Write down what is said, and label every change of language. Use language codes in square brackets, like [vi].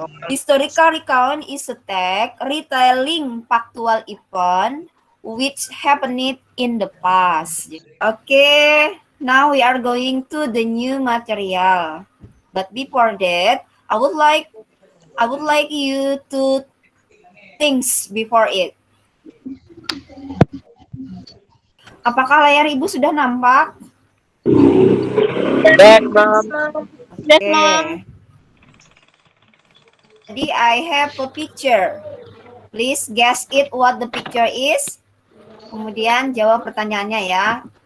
[en] Historical recount is a text retelling factual event which happened in the past. Okay, now we are going to the new material. But before that, I would like you to think before it. [id] Apakah layar Ibu sudah nampak? [en] That, Mom. Yes, Mom. Okay. [id] Jadi [en] I have a picture. Please guess it what the picture is. [id] Kemudian jawab pertanyaannya ya.